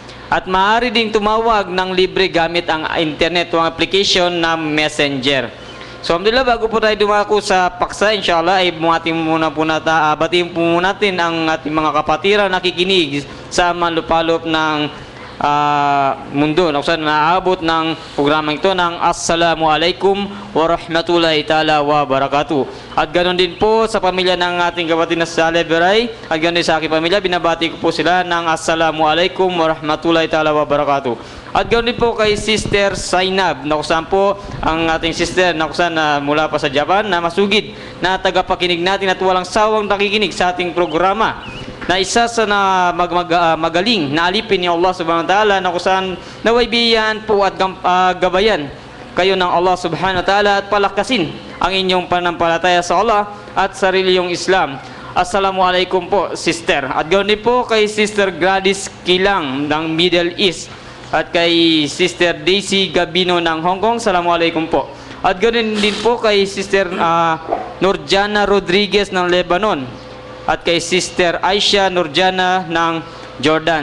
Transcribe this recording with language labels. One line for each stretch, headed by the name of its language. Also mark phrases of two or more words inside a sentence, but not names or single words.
Filipino: At maaari ding tumawag ng libre gamit ang internet o ang application na Messenger. So, alhamdulillah, bago po tayo dumako sa paksa, inshallah, ay batiin po natin ang ating mga kapatiran nakikinig sa manlupalop ng mundo na kung saan maaabot ng programa ito ng
Arabic: السلام عليكم ورحمة الله تعالى وبركاته.
Filipino: At ganoon din po sa pamilya ng ating kapatid na Saleh Beray, at ganoon din sa aking pamilya, binabati ko po sila ng
Arabic: السلام عليكم ورحمة الله تعالى وبركاته.
Filipino: At ganoon din po kay Sister Zainab, na kung saan po ang ating sister na kung saan mula pa sa Japan, na masugid na tagapakinig natin at walang sawang nakikinig sa ating programa, na isa sa magaling na alipin ni
Arabic: الله سبحانه وتعالى,
Filipino: na kung saan naway biyan po at gabayan kayo ng
Arabic: الله سبحانه وتعالى
Filipino: at palakasin ang inyong pananampalataya sa Allah at sarili yung Islam. Assalamualaikum po, sister. At ganoon din po kay Sister Gladys Kilang ng Middle East at kay Sister Daisy Gabino ng Hong Kong. Assalamualaikum po. At ganoon din po kay Sister Nurjana Rodriguez ng Lebanon at kay Sister Aisha Nurjana ng Jordan.